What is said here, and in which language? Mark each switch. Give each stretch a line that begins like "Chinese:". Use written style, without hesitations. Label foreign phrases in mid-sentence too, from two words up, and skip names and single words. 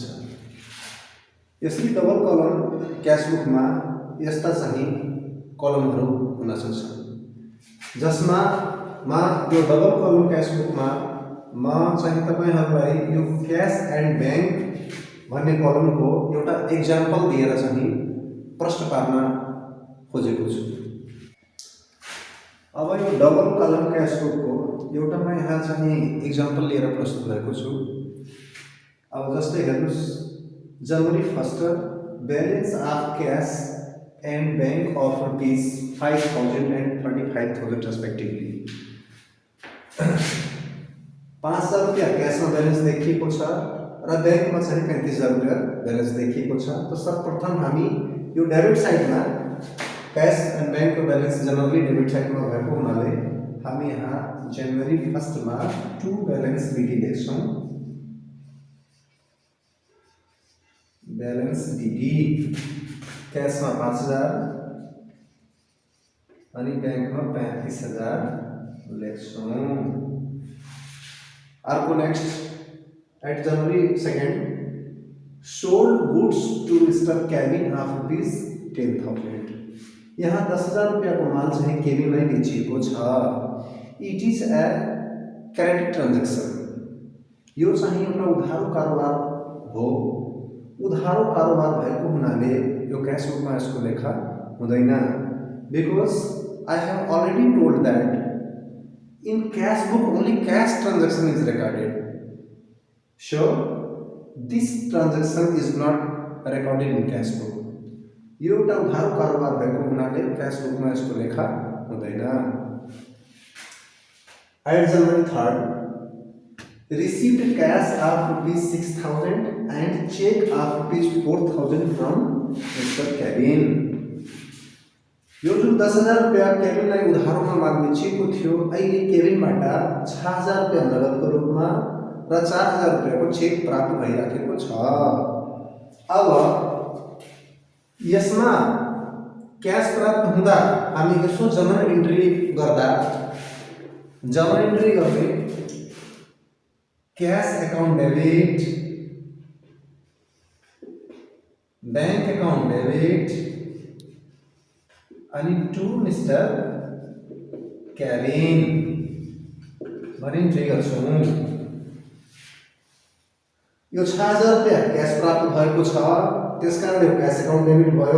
Nepali: यसरी डबल कलम क्यास बुकमा यस्ता चाहिँ कलमहरू हुन सक्छ, जसमा यो डबल कलम क्यास बुकमा म चाहिँ तपाईहरुलाई यो
English: cash and bank
Nepali: भन्ने कलमको एउटा एक्जाम्पल दिएर चाहिँ प्रश्न पार्न खोजेको छु। अब यो डबल कलम क्यास बुकको एउटा म यहाँ चाहिँ एक्जाम्पल लिएर प्रस्तुत भएको छु। अब जस्तै हेर्नुस्,
English: January 1 balance of cash and bank of ₹5,000 and 35,000 respectively.
Nepali: 5,000 रुपया कैश में बैलेंस देखिएको छ र बैंक में चाहिँ 35,000 रुपया बैलेंस देखिएको छ। तो सर्वप्रथम हामी यो
English: debit side
Nepali: में
English: cash and bank
Nepali: को
English: balance generally debit side
Nepali: में भएको हुनाले हामी यहाँ जनवरी 1 में
English: To balance
Nepali: विधि लेख्छौं। बैलेंस विधि कैश में 5,000 अनि बैंक में 35,000 लेख्छौं।
English: अर्को next at January 2 sold goods to Mr. Kevin of ₹10,000.
Nepali: यहाँ 10,000 रुपया को माल चाहिँ केविनलाई बेचिएको छ।
English: It is a credit transaction.
Nepali: यो चाहिँ एउटा उधारो कारोबार हो। उधारो कारोबार भएको हुनाले यो क्याश बुकमा यसको लेखा हुँदैन,
English: because I have already told that in cash book only cash transaction is recorded, so this transaction is not recorded in cash book.
Nepali: यो एउटा उधारो कारोबार भएको हुनाले क्याश बुकमा यसको लेखा हुँदैन।
English: At January 3 received cash of ₹6,000 and check of ₹4,000 from Mr. Kevin.
Nepali: यो जुन 10,000 रुपया केविनलाई उधारोमा माग बेचिएको थियो, अहिले केविनबाट 6,000 रुपया नगदको रूपमा र 4,000 रुपयाको चेक प्राप्त भइराखेको छ। अब यसमा क्याश प्राप्त हुँदा हामी यसो
English: journal entry
Nepali: गर्दा
English: journal entry
Nepali: गर्ने
English: cash account debit, bank account debit
Nepali: अनि
English: to Mr. Kevin
Nepali: भनी इन्ट्री गर्छौं। यो 6,000 रुपया क्याश प्राप्त भएको छ, त्यसकारण यो
English: cash account debit
Nepali: भयो।